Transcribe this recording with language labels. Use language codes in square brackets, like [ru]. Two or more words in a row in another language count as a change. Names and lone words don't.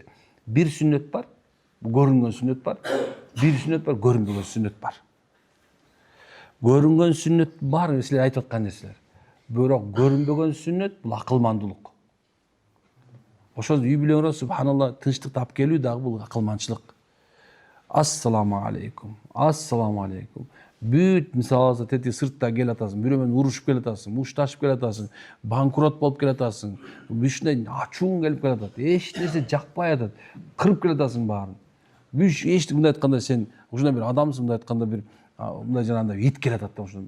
[ky] Бир сүннөт бар, көрүнгөн сүннөт бар. Бир сүннөт бар, көрүнбөгөн сүннөт бар. Көрүнгөн сүннөт бар, силер айтып аткан нерселер. Бирок көрүнбөгөн сүннөт бул акылмандуулук. Ошол үй бүлөңөргө субханалла тынчтык тап келүү дагы бул акылманчылык. [ar] السلام عليكم. السلام عليكم. [ky] Бүт мисалы тети сыртта кел атасың, бирөө менен урушуп кел атасың, мушташып кел атасың, банкрот болуп кел атасың, бүшүндөй ачууң келип кел атат, эч нерсе жакпай атат, кырып кел атасың баарын. Бүш эч мындай айтканда сен ушундай бир адамсың, мындай айтканда бир мындай жанагындай ит кел атат да ошондой.